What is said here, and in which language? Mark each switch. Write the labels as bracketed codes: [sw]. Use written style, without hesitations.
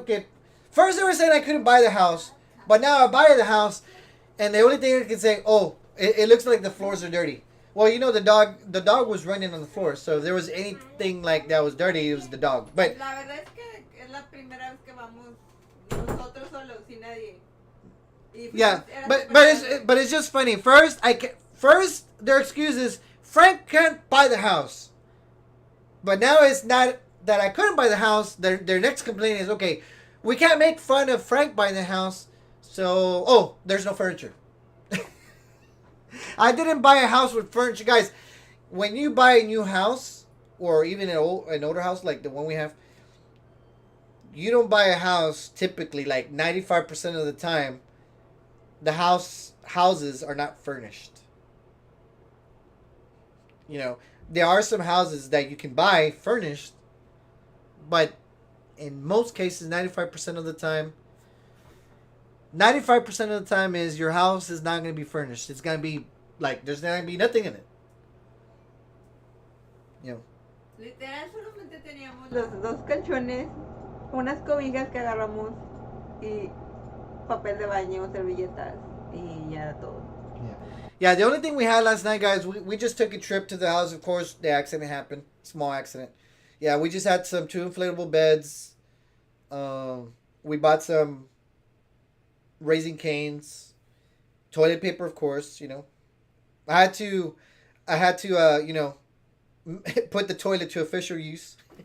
[en] Okay, first they were saying I couldn't buy the house, but now I buy the house, and the only thing I can say, oh, it looks like the floors are dirty. Well, you know, the dog was running on the floor, so if there was anything like that was dirty, it was the dog. But [es] la verdad es que es la primera vez que vamos nosotros solos sin nadie. [en] Yeah, but it's just funny. First their excuse is Frank can't buy the house, but now it's not that I couldn't buy the house. Their next complaint is, okay, we can't make fun of Frank buying the house, so there's no furniture. I didn't buy a house with furniture, guys. When you buy a new house, or even an older house like the one we have, you don't buy a house typically, like 95% of the time. The houses are not furnished. You know, there are some houses that you can buy furnished, but in most cases, 95% of the time, 95% of the time is your house is not going to be furnished. It's going to be Like, there's not going to be nothing in it. You know. [es] Literal, solamente teníamos los dos colchones, unas cobijas que agarramos y papel de baño, servilletas y ya era todo. [en] Yeah, the only thing we had last night, guys, we just took a trip to the house. Of course, the accident happened. Small accident. Yeah, we just had two inflatable beds. We bought some Raising Canes. Toilet paper, of course, you know. I had to, you know, put the toilet to official use.